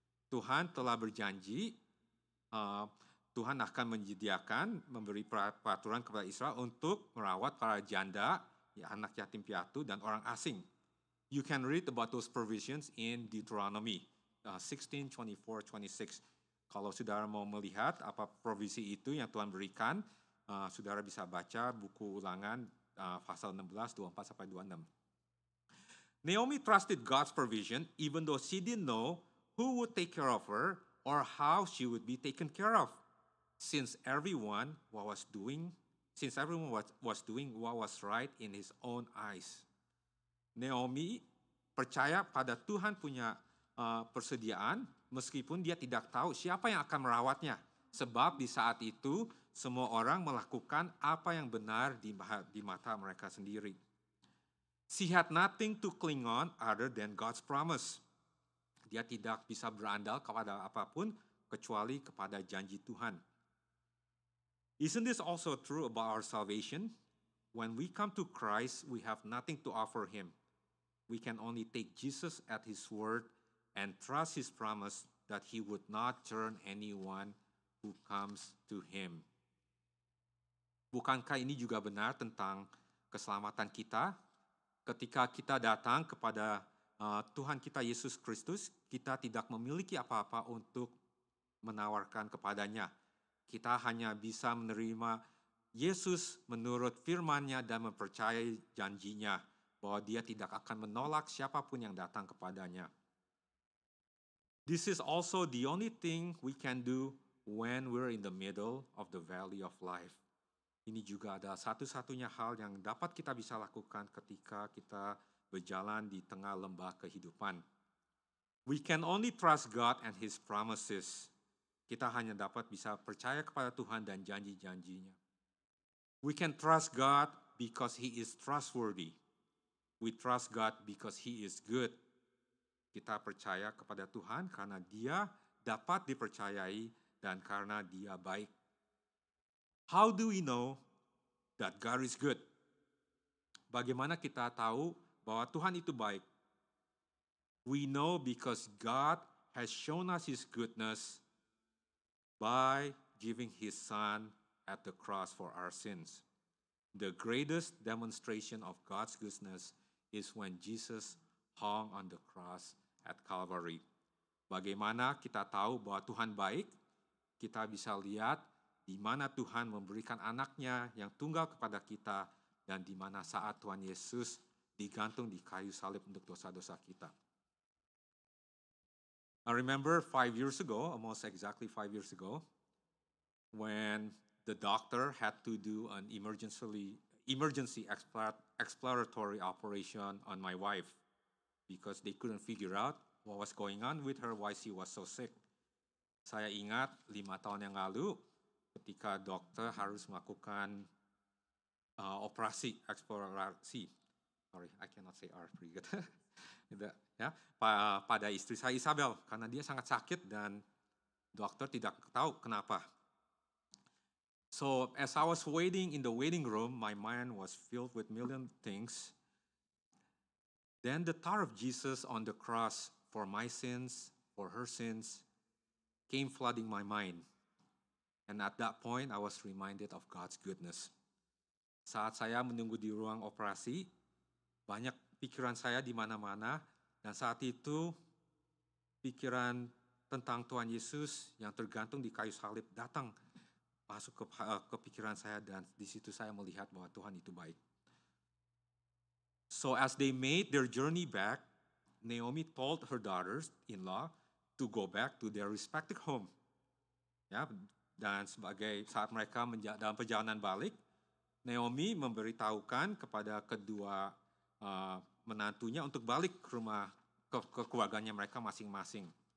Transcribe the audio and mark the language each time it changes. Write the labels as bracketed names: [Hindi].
[Indonesian] Tuhan telah berjanji, Tuhan akan menyediakan, memberi peraturan kepada Israel untuk merawat para janda, anak yatim piatu, dan orang asing. [English] You can read about those provisions in Deuteronomy 16, 24, 26. [Indonesian] Kalau saudara mau melihat apa provisi itu yang Tuhan berikan, saudara bisa baca buku Ulangan pasal 16, 24-26. [English] Naomi trusted God's provision even though she didn't know who would take care of her or how she would be taken care of. Since everyone was doing what was right in his own eyes. [Indonesian] Naomi percaya pada Tuhan punya persediaan meskipun dia tidak tahu siapa yang akan merawatnya. Sebab di saat itu semua orang melakukan apa yang benar di mata mereka sendiri. [English] She had nothing to cling on other than God's promise. [Indonesian] Dia tidak bisa berandal kepada apapun kecuali kepada janji Tuhan. [English] Isn't this also true about our salvation? When we come to Christ, we have nothing to offer him. We can only take Jesus at his word and trust his promise that he would not turn anyone who comes to him. [Indonesian] Bukankah ini juga benar tentang keselamatan kita? Ketika kita datang kepada Tuhan kita Yesus Kristus, kita tidak memiliki apa-apa untuk menawarkan kepadanya. Kita hanya bisa menerima Yesus menurut firman-Nya dan mempercayai janjinya bahwa Dia tidak akan menolak siapapun yang datang kepadanya. [English] This is also the only thing we can do when we're in the middle of the valley of life. [Indonesian] Ini juga adalah satu-satunya hal yang dapat kita bisa lakukan ketika kita berjalan di tengah lembah kehidupan. [English] We can only trust God and His promises. [Indonesian] Kita hanya dapat bisa percaya kepada Tuhan dan janji-janjinya. [English] We can trust God because He is trustworthy. We trust God because He is good. [Indonesian] Kita percaya kepada Tuhan karena Dia dapat dipercayai dan karena Dia baik. [English] How do we know that God is good? [Indonesian] Bagaimana kita tahu bahwa Tuhan itu baik? [English] We know because God has shown us His goodness by giving His Son at the cross for our sins. The greatest demonstration of God's goodness is when Jesus hung on the cross at Calvary. [Indonesian] Bagaimana kita tahu bahwa Tuhan baik? Kita bisa lihat di mana Tuhan memberikan anaknya yang tunggal kepada kita dan di mana saat Tuhan Yesus digantung di kayu salib untuk dosa-dosa kita. [English] I remember 5 years ago, almost exactly 5 years ago, when the doctor had to do an emergency exploratory operation on my wife because they couldn't figure out what was going on with her, why she was so sick. [Indonesian] Saya ingat 5 tahun yang lalu ketika dokter harus melakukan operasi eksplorasi. [English] Sorry, I cannot say R pretty good. [Indonesian] Ya, pada istri saya Isabel karena dia sangat sakit dan dokter tidak tahu kenapa. [English] So as I was waiting in the waiting room, my mind was filled with million things. Then the thought of Jesus on the cross for my sins, for her sins, came flooding my mind. And at that point, I was reminded of God's goodness. [Indonesian] Saat saya menunggu di ruang operasi, banyak pikiran saya di mana-mana, dan saat itu pikiran tentang Tuhan Yesus yang tergantung di kayu salib datang masuk ke pikiran saya, dan di situ saya melihat bahwa Tuhan itu baik. [English] So as they made their journey back, Naomi told her daughters-in-law to go back to their respective home. [Indonesian] Ya, dan sebagai saat mereka dalam perjalanan balik, Naomi memberitahukan kepada kedua menantunya untuk balik ke rumah ke keluarganya mereka masing-masing.